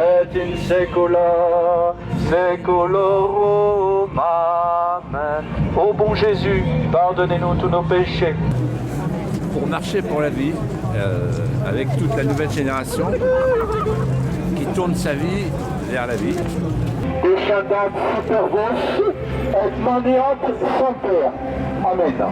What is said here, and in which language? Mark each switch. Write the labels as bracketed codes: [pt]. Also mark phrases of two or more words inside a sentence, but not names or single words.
[la] et in saecula saeculorum. Amen. [fr] Ô bon Jésus, pardonnez-nous tous nos péchés. Pour marcher pour la vie, avec toute la nouvelle génération qui tourne sa vie vers la vie. [la] Descendat super vos et maniat semper. Amen.